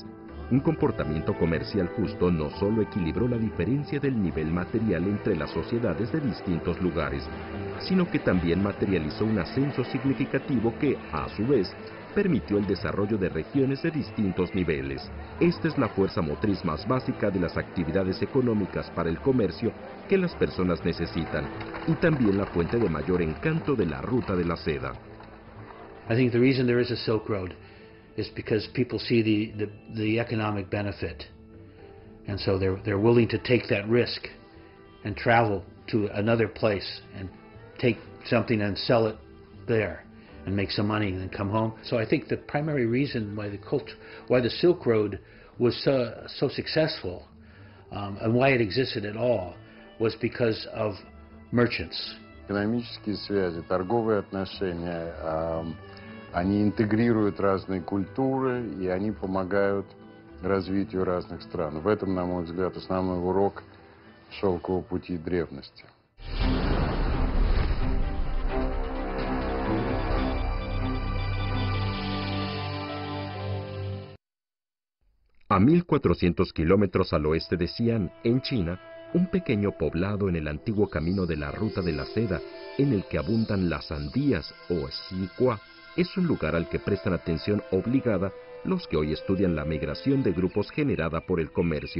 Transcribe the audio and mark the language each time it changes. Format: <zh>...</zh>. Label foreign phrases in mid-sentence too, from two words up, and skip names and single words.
<es>Un comportamiento comercial justo no solo equilibró la diferencia del nivel material entre las sociedades de distintos lugares, sino que también materializó un ascenso significativo que, a su vez, permitió el desarrollo de regiones de distintos niveles. Esta es la fuerza motriz más básica de las actividades económicas para el comercio que las personas necesitan, y también la fuente de mayor encanto de la ruta de la seda.</es> <en>I think the reason there is a Silk Road is because people see the economic benefit, and so they're willing to take that risk and travel to another place and take something and sell it there and make some money and then come home. So I think the primary reason why the Silk Road was so successful and why it existed at all was because of merchants.</en> <ru>Экономические связи, торговые отношения, они интегрируют разные культуры и они помогают развитию разных стран. В этом, на мой взгляд, основной урок шелкового пути древности.</ru> <es>A 1.400 kilómetros al oeste de Xi'an, en China, un pequeño poblado en el antiguo camino de la ruta de la seda, en el que abundan las sandías o xikua, es un lugar al que prestan atención obligada los que hoy estudian la migración de grupos generada por el comercio.</es>